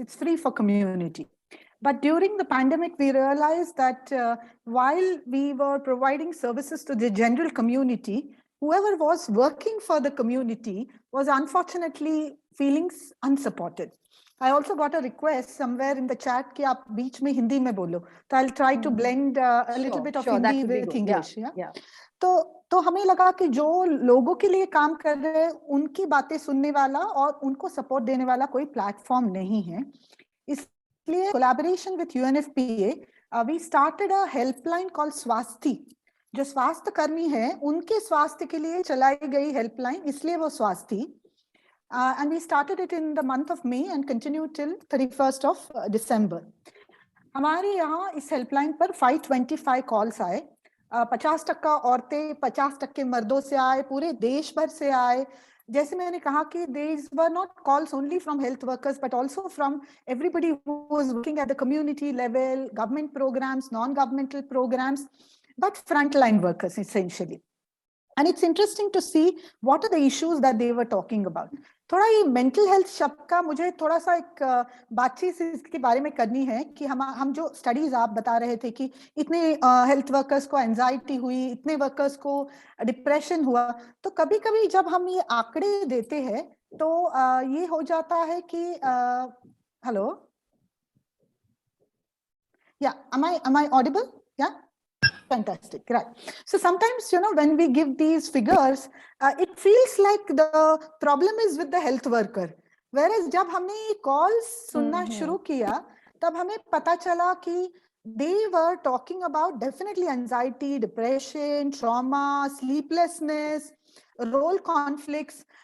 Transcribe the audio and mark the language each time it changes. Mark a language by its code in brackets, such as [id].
[en] It's free for community. But during the pandemic, we realized that while we were providing services to the general community, whoever was working for the community was unfortunately feeling unsupported. I also got a request somewhere in the chat [hi] कि आप बीच में हिंदी में बोलो, [en] so I'll try to blend a little bit of Hindi with English. Yeah. [hi] तो हमें लगा कि जो लोगों के लिए काम कर रहे हैं उनकी बातें सुनने वाला और उनको सपोर्ट देने वाला कोई प्लेटफॉर्म नहीं है, इसलिए [en] collaboration with UNFPA we started a helpline called [hi] स्वास्थी. जो स्वास्थ्य कर्मी है उनके स्वास्थ्य के लिए चलाई गई हेल्पलाइन, इसलिए वो स्वास्थी. [en] And we started it in the month of May and continued till 31st of December. [hi] हमारे यहाँ इस हेल्पलाइन पर 525 कॉल्स आए. 50% औरतें, 50% मर्दों से आए, पूरे देश भर से आए. जैसे मैंने कहा कि [en] these were not calls only from health workers but also from everybody who was working at the community level, government programs, non-governmental programs, but frontline workers essentially. And it's interesting to see what are the issues that they were talking about. [hi] थोड़ा ये mental health शब्द का मुझे थोड़ा सा एक बातचीत इसके बारे में करनी है कि हम जो स्टडीज आप बता रहे थे कि इतने हेल्थ वर्कर्स को एंजाइटी हुई, इतने वर्कर्स को डिप्रेशन हुआ, तो कभी कभी जब हम ये आंकड़े देते हैं तो ये हो जाता है कि हेलो, या [en] am I audible? Yeah. Fantastic, right. So sometimes, when we give these figures, it feels like the problem is with the health worker. Whereas [hi] जब हमने ये calls सुनना शुरू किया, तब हमें पता चला कि [en] they were talking about definitely anxiety, depression, trauma, sleeplessness, role conflicts.